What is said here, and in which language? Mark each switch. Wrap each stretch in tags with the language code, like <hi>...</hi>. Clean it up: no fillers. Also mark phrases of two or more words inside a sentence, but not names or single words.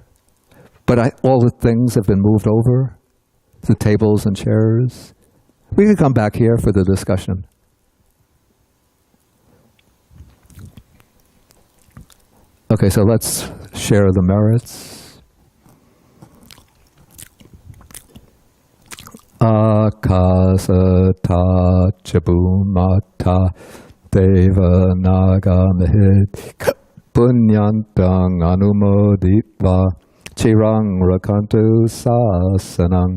<en>But all the things have been moved over, the tables and chairs. We can come back here for the discussion. Okay, so let's share the merits.</en> <pi>Akasata chabumata deva naga mehid punyantang anumoditva chirang rakantu sasanang.</pi>